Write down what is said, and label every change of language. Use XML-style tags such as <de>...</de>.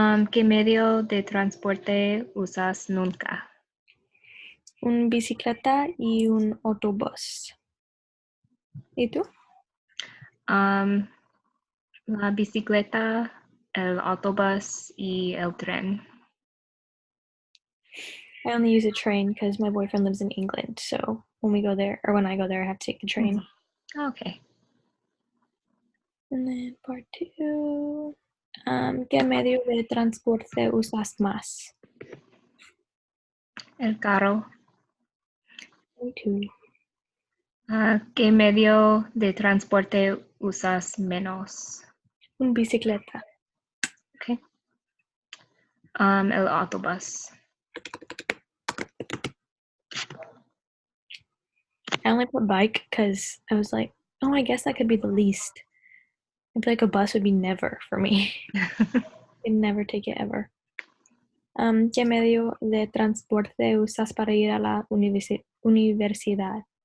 <es>¿Qué medio de transporte usas nunca? Un bicicleta y un autobús. ¿Y tú? La bicicleta, el autobús y el tren.</es> <en>I only use a train because my boyfriend lives in England, so when we go there, or when I go there, I have to take the train. Okay. And then part 2.</en> <es>¿Qué medio de transporte usas más? El carro.</es> <en>Me too.</en> <es>¿Qué medio de transporte usas menos? Un bicicleta. Okay. El autobús.</es> <en>I only put bike because I was like, oh, I guess that could be the least. I feel like a bus would be never for me. I'd never take it ever.</en> <es>¿Qué medio de transporte usas para ir a la universidad?</es>